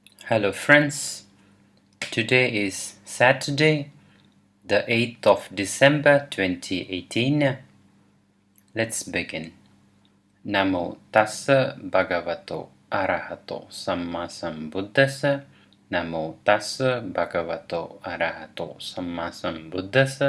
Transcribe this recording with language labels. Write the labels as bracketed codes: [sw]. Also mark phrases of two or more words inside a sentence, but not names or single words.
[en] Hello friends, today is Saturday, the 8th of December 2018. Let's begin. [pi] Namo tassa bhagavato arahato samma sambuddhassa. Namo tassa bhagavato arahato samma sambuddhassa.